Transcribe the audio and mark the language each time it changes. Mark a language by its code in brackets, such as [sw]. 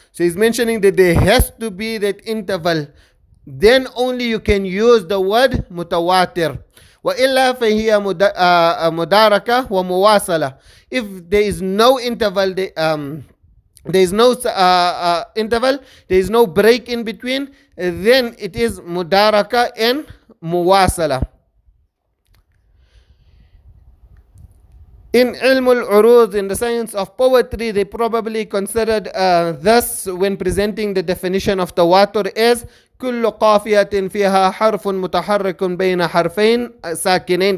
[en] So he's mentioning that there has to be that interval. Then only you can use the word متواتر. [ar] وإلا فهي مداركة ومواصلة. [en] If there is no interval, there is no interval, there is no break in between, then it is mudaraka and muwasala. In ilm al-urud, in the science of poetry, they probably considered this when presenting the definition of tawatur as [ar] كل قافية فيها حرف متحرك بين حرفين ساكنين.